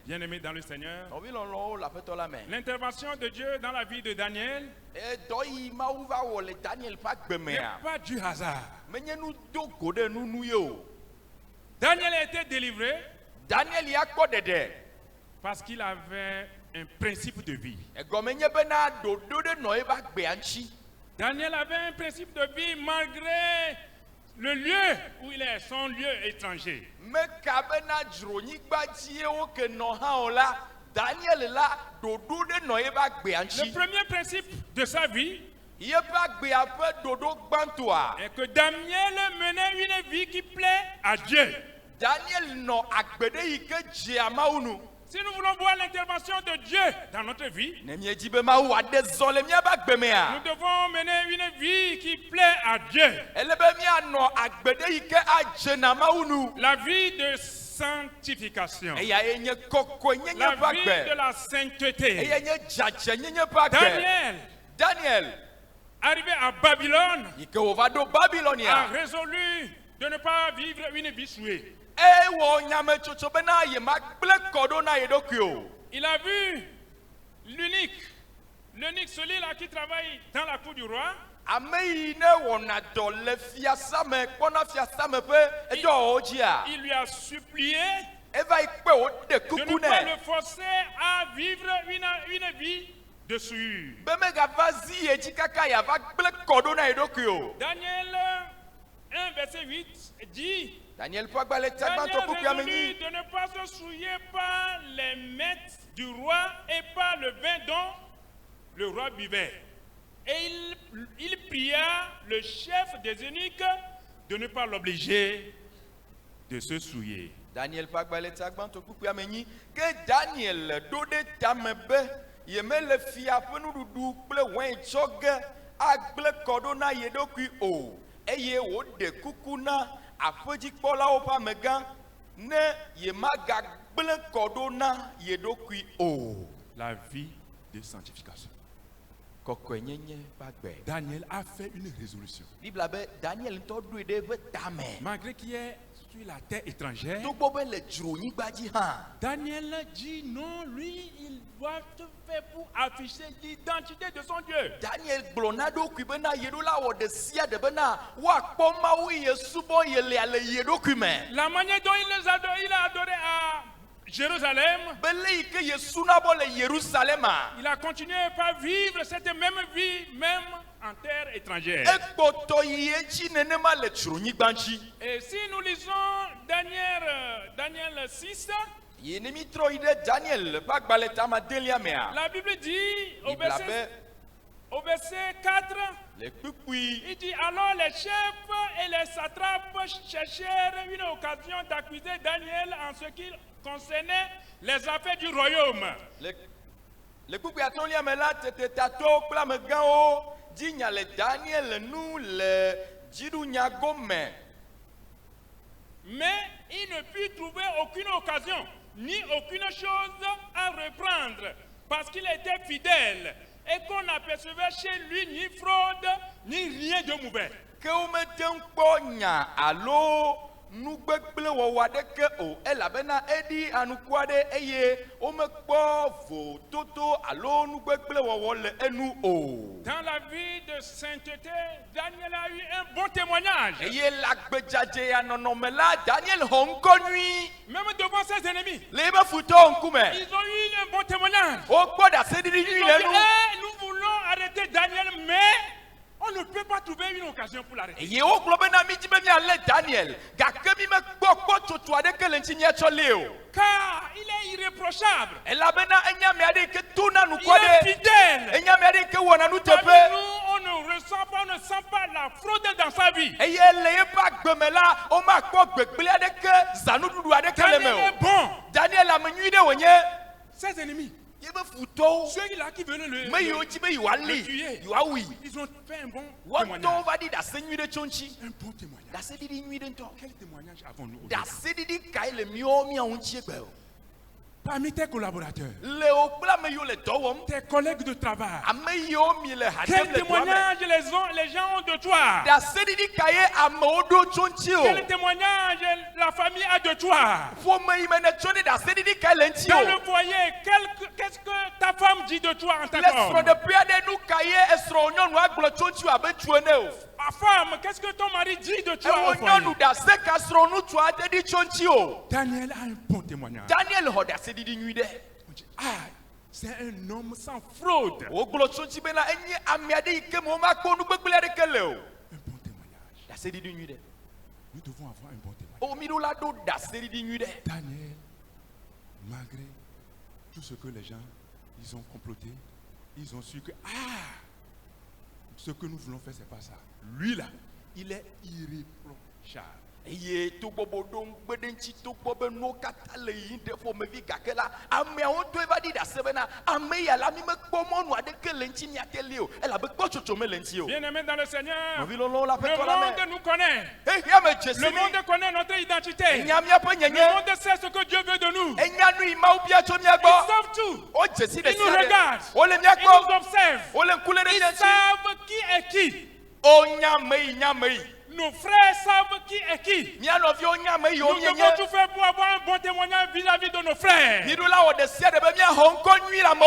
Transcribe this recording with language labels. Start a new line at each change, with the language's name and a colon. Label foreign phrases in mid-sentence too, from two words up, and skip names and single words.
French: Bien-aimés dans le Seigneur,
Ewe: nɔvi lɔlɔwo le aƒetɔ la me.
French: l'intervention de Dieu dans la vie de Daniel
Ewe: dɔ yi mawu va wɔ le Daniel ƒe agbe
French: n'est
Ewe: mea
French: pas du hasard.
Ewe: menye nu do go ɖe nunu ye o.
French: Daniel a été délivré
Ewe: Daniel ya kpɔ ɖeɖe.
French: parce qu'il avait un principe de vie.
Ewe: egɔme nye bena ɖoɖo ɖe nɔ eƒe agbea ŋuti.
French: Daniel avait un principe de vie malgré le lieu où il est, son lieu étranger.
Ewe: meka bena dzronyigba dzi wo ke nɔ hã o la Daniel la ɖoɖo ɖe nɔ eƒe agbea
French: Le
Ewe: ŋuti.
French: premier principe de sa vie
Ewe: yeƒe agbea ƒe ɖoɖo gbãtɔa
French: est que Daniel menait une vie qui plaît à Dieu.
Ewe: Daniel nɔ agbe ɖe yi ke dzea mawu nu.
French: Si nous voulons voir l'intervention de Dieu dans notre vie,
Ewe: ne miedzi be mawu aɖe zɔ le míaƒe agbe
French: nous
Ewe: mea
French: devons mener une vie qui plaît à Dieu.
Ewe: ele be míanɔ agbe ɖe yi ke adze na mawu nu.
French: La vie de sanctification.
Ewe: eya ye nye kɔkɔe nyenye
French: La
Ewe: ƒe
French: vie de
Ewe: agbe
French: la sainteté.
Ewe: eya nye dzadze nyenye ƒe agbe.
French: Daniel,
Ewe: Daniel
French: arrivé à Babylone,
Ewe: yi ke wòva ɖo
French: a
Ewe: Babilonia
French: résolu de ne pas vivre une vie souillée.
Ewe: ewɔ nyametsotso bena ye magblẽ kɔ ɖo na ye ɖokui o.
French: Il a vu l'unique, celui-là qui travaille dans la cour du roi.
Ewe: ame yi ne wɔna dɔ le fiasa me kpɔna fiasa me ƒe edɔwɔwo dzia
French: Il lui a supplié
Ewe: eva yi kpe wòɖe
French: de
Ewe: kuku
French: ne pas le
Ewe: nɛ
French: forcer à vivre une vie de souillure.
Ewe: be megava zi ye dzi kaka yeava gblẽ kɔ ɖo na ye ɖokui o.
French: Daniel 1, verset 8 dit,
Ewe: Daniel ƒe agbalẽ ta Daniel gbãtɔ kukua me
French: résolut
Ewe: nyi
French: de ne pas se souiller par les mets du roi et par le vin dont le roi buvait. Et il pria le chef des eunuques de ne pas l'obliger de se souiller.
Ewe: Daniel ƒe agbalẽ ta gbãtɔ kukua me nyi ke Daniel ɖo ɖe tame be yemele fia ƒe nuɖuɖu kple wain tsɔ ge agblẽ kɔ ɖo na ye ɖokui o eye wòɖe kuku na aƒedzikpɔlawo ƒe amegã ne yemagagblẽ kɔ ɖo na ye ɖokui o.
French: La vie de sanctification.
Ewe: Kɔkɔenyenye ƒe agbe.
French: Daniel a fait une résolution.
Ewe: Bibla be Daniel ŋutɔ ɖoe ɖe eƒe tame.
French: Malgré qu'il est sur la terre étrangère,
Ewe: togbɔ be le dzronyigba dzi hã.
French: Daniel dit non, lui, il doit tout faire pour afficher l'identité de son Dieu.
Ewe: Daniel gblɔ na ɖokui bena yeɖo la wɔ ɖe sia ɖe bena woakpɔ mawu ye subɔ ye le ye ɖokui me.
French: La manière dont il a adoré à Jérusalem,
Ewe: be le yi ke ye sunabɔ le Yerusalema.
French: il a continué par vivre cette même vie, même en terre étrangère.
Ewe: ekpoto yi edzi nenema le tsronyigba ŋtsi.
French: Et si nous lisons Daniel 6,
Ewe: Yi ne mi trɔ yi ɖe Daniel ƒe agbalẽ tamadelia mea.
French: la Bible dit au
Ewe: Bibla be
French: verset 4,
Ewe: le kpukpui.
French: il dit alors les chefs et les satrapes cherchèrent une occasion d'accuser Daniel en ce qui concernait les affaires du royaume.
Ewe: Le kpukpui atɔ̃lia me la tetetato kple amegãwo dzi nya le Daniel nu le dziɖunyago me.
French: Mais il ne put trouver aucune occasion, ni aucune chose à reprendre, parce qu'il était fidèle et qu'on n'apercevait chez lui ni fraude, ni rien de mauvais.
Ewe: Ke womete ŋu kpɔ nya alo nugbegble wɔwɔ aɖeke o elabena eɖi anuku aɖe eye womekpɔ vototo alo nugbegble wɔwɔ le enu o.
French: Dans la vie de sainteté, Daniel a eu un bon témoignage.
Ewe: Eye le agbedzadzeya nɔnɔme la Daniel xɔ ŋkɔ nyui.
French: Même devant ses ennemis,
Ewe: Le ebe futɔwo ŋkume.
French: ils ont eu un bon témoignage.
Ewe: Wokpɔ ɖaseɖiɖi
French: Ils
Ewe: nyui
French: ont
Ewe: le
French: dit,
Ewe: nu.
French: eh, nous voulons arrêter Daniel, mais on ne peut pas trouver une occasion pour l'arrêter.
Ewe: Eye wogblɔ bena mi dzi be mialé Daniel gake mi mekpɔ kpɔtsotso aɖeke le ŋtsi miatsɔ lée o.
French: Car il est irréprochable.
Ewe: Elabena enya ame aɖe yi ke tona nuku
French: Il est
Ewe: aɖe.
French: fidèle.
Ewe: Enya ame aɖe yi ke wɔna nu
French: Parmi
Ewe: teƒe.
French: nous, on ne ressent pas, on ne sent pas la fraude dans sa vie.
Ewe: Eye le yeƒe agbeme la womakpɔ gbegblẽ aɖeke zanuɖuɖu aɖeke le me
French: Daniel est
Ewe: o.
French: bon.
Ewe: Daniel ame nyui ɖe wònye.
French: Ses ennemis,
Ewe: Yebe futɔwo
French: ceux-là qui veulent le
Ewe: me yiwo dzi be yewoali yewoawui.
French: ils ont fait un bon
Ewe: Wɔtɔwo
French: témoignage.
Ewe: va ɖi ɖase nyui ɖe tso ŋtsi.
French: Un bon témoignage.
Ewe: Ɖaseɖiɖi nyui ɖe ŋutɔ.
French: Quel témoignage avons-nous aujourd'hui?
Ewe: Ɖaseɖiɖi kae le miawo ŋuti egbe o.
French: Parmi tes collaborateurs,
Ewe: Le wo kple ame yiwo le dɔ wɔm.
French: tes collègues de travail,
Ewe: Ame yiwo mi le ha
French: quel
Ewe: dem le dua me.
French: témoignage les gens ont de toi?
Ewe: Ɖaseɖiɖi kae amewo ɖo tso ŋtsi o.
French: Quel témoignage la famille a de toi?
Ewe: Ƒome yi me ne tso ɖe ɖaseɖiɖi kae le ŋtsi
French: Dans
Ewe: o.
French: le foyer, qu'est-ce que ta femme dit de toi en tant
Ewe: Le
French: qu'homme?
Ewe: srɔ̃ɖeƒe aɖe nu kae esrɔ̃ nyɔnua gblɔ tso ŋtsi abe tu ene o.
French: Ma femme, qu'est-ce que ton mari dit de toi
Ewe: Ewo
French: au foyer?
Ewe: nyɔnu ɖase ka srɔ̃ ŋutsu aɖe ɖi tso ŋtsi o.
French: Daniel a un bon témoignage.
Ewe: Daniel xɔ ɖaseɖiɖi nyui ɖe.
French: On dit, ah, c'est un homme sans fraude.
Ewe: Wogblɔ tso ŋtsi bena enye ame aɖe yi ke me womakpɔ nugbegble aɖeke le o.
French: Un bon témoignage.
Ewe: Ɖaseɖiɖi nyui ɖe.
French: Nous devons avoir un bon témoignage.
Ewe: O mi ɖo la ɖo ɖaseɖiɖi nyui ɖe.
French: Daniel, malgré tout ce que les gens, ils ont comploté, ils ont su que, ce que nous voulons faire, c'est pas ça. Lui là, il est irréprochable.
Ewe: Eye togbɔ bo ɖo ŋugbe ɖe ŋtsi togbɔ be nuwo katã le yiyim ɖe ƒomevi gake la ameawo do eva ɖi ɖase bena ame ya la mi mekpɔ mɔnu aɖeke le ŋtsi miate li o elabe kpɔtsotso mele ŋtsi o.
French: Bien-aimé dans le Seigneur,
Ewe: Nɔvi lɔlɔwo la le ƒe tɔ la
French: monde
Ewe: me.
French: nous connaît.
Ewe: Ehia me dze si
French: Le
Ewe: mi.
French: monde connaît notre identité.
Ewe: Enya miaƒe
French: Le
Ewe: nyenye.
French: monde sait ce que Dieu veut de nous.
Ewe: Enya nu yi Mawu bia tso mia
French: Ils
Ewe: gbɔ.
French: savent tout.
Ewe: Wo dze si ɖe
French: Ils nous
Ewe: sia
French: regardent.
Ewe: ɖe. Wole
French: Ils
Ewe: mia
French: nous
Ewe: gbɔ.
French: observent.
Ewe: Wole ŋku le ɖe
French: Ils
Ewe: mia ŋtsi.
French: savent qui est qui.
Ewe: O nya me yi nya me yi.
French: Nos frères savent qui est qui.
Ewe: Mia nɔviwo nya me yi
French: Nous
Ewe: wo
French: devons
Ewe: mienye.
French: tout faire pour avoir un bon témoignage vis-à-vis de nos frères.
Ewe: Mi ɖo la wɔ ɖe sia ɖe be miaxɔ ŋkɔ nyui le amewo